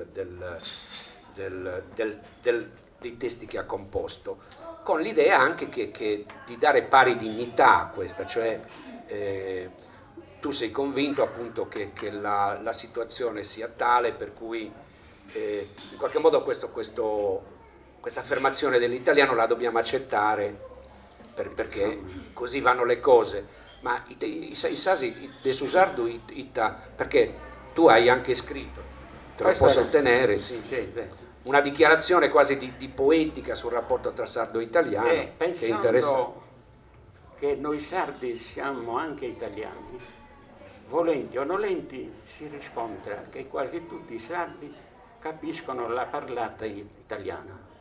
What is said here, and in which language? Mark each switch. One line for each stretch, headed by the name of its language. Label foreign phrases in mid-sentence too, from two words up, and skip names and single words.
Italian: dei testi che ha composto, con l'idea anche di dare pari dignità a questa, cioè tu sei convinto appunto che la situazione sia tale per cui in qualche modo questa affermazione dell'italiano la dobbiamo accettare perché così vanno le cose. Ma i sasi de Susardo perché tu hai anche scritto, te lo posso ottenere, sì, una dichiarazione quasi di poetica sul rapporto tra sardo e italiano, che è interessante. Che noi sardi siamo anche italiani, volenti o nolenti, si riscontra che quasi tutti i sardi capiscono la parlata italiana.